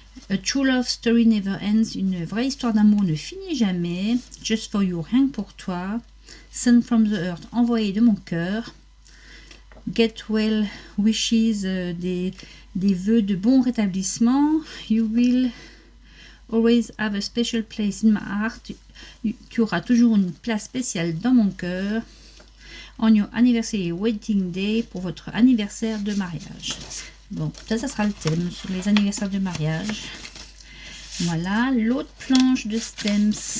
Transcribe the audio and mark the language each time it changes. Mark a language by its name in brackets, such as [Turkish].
[English] A true love story never ends, [French] une vraie histoire d'amour ne finit jamais. [English] Just for you, [French] rien que pour toi. [English] Send from the earth, [French] envoyé de mon cœur. [English] Get well wishes, [French] des vœux de bon rétablissement. [English] You will always have a special place in my heart. [French] Tu auras toujours une place spéciale dans mon cœur. [English] On your anniversary wedding day, [French] pour votre anniversaire de mariage. Bon, ça sera le thème sur les anniversaires de mariage. Voilà, l'autre planche de stems.